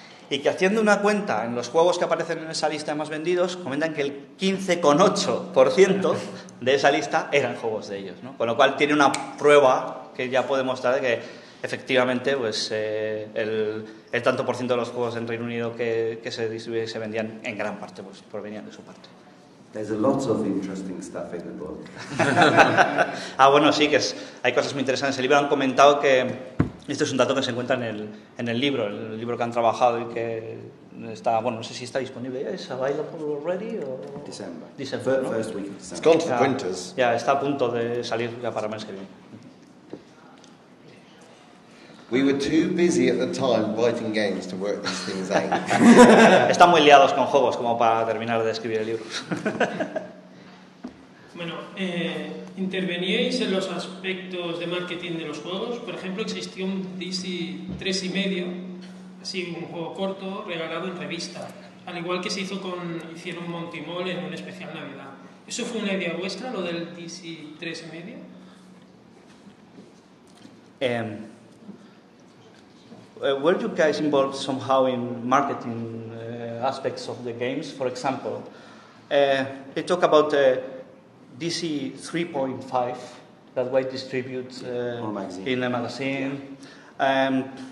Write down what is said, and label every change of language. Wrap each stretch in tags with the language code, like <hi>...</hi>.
<es>Y que haciendo una cuenta en los juegos que aparecen en esa lista de más vendidos, comentan que el 15,8% de esa lista eran juegos de ellos, ¿no? Con lo cual tiene una prueba que ya puede mostrar que efectivamente pues, el tanto por ciento de los juegos en Reino Unido que se distribuían y se vendían en gran parte pues, provenían de su parte.</es> <en>There's a lot of interesting stuff in the book.</en> <es>Ah, bueno, sí, que hay cosas muy interesantes. El libro han comentado que Este es un dato que se encuentra en el libro que han trabajado y que está, bueno, no sé si está disponible ya, ¿es</es> <en>available already?</en> <es>O...</es> <en>December,</en> <es>¿no?</es> <en>First week of December. It's gone to the printers.</en> <es>Ya, está a punto de salir ya para mes que viene.</es> <en>We were too busy at the time writing games to work these things out.</en> <es>Están muy liados con juegos como para terminar de escribir el libro. Bueno, ¿interveníais en los aspectos de marketing de los juegos? Por ejemplo, existió un DC 3.5, así un juego corto, regalado en revista, al igual que se hizo con, hicieron Monty Mall en un especial Navidad. ¿Eso fue una idea vuestra, lo del DC 3.5?</es> <en>Were you guys involved somehow in marketing aspects of the games? For example, they talk about DC 3.5 that we distribute in a magazine. Yeah.</en>